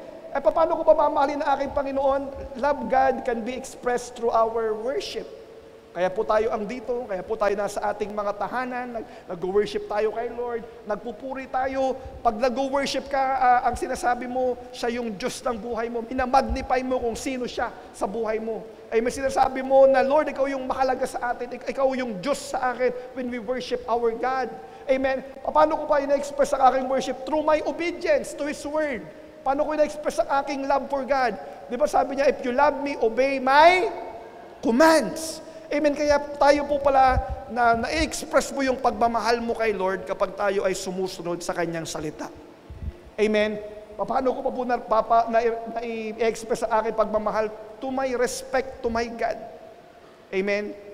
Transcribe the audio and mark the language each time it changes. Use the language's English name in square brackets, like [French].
[Filipino] Paano ko ba mamahalin ang aking Panginoon? [English] Love God can be expressed through our worship. [Filipino] Kaya po tayo andito, kaya po tayo nasa ating mga tahanan, nag-worship tayo kay Lord, nagpupuri tayo. Pag nag-worship ka, ang sinasabi mo, siya yung Diyos ng buhay mo. Minamagnify mo kung sino siya sa buhay mo. Ay may sinasabi mo na, Lord, ikaw yung mahalaga sa atin, ikaw yung Diyos sa akin [English] when we worship our God. [Filipino] Amen. Paano ko pa ina-express ang aking worship? [English] Through my obedience to His Word. [Filipino] Paano ko ina-express ang aking [English] love for God? [Filipino] Di ba sabi niya, [English] if you love me, obey my commands. Amen. [Filipino] Kaya tayo po pala na-express mo yung pagmamahal mo kay Lord kapag tayo ay sumusunod sa Kanyang salita. Amen. Paano ko pa po na-express sa aking pagmamahal? [English] To my respect to my God. Amen.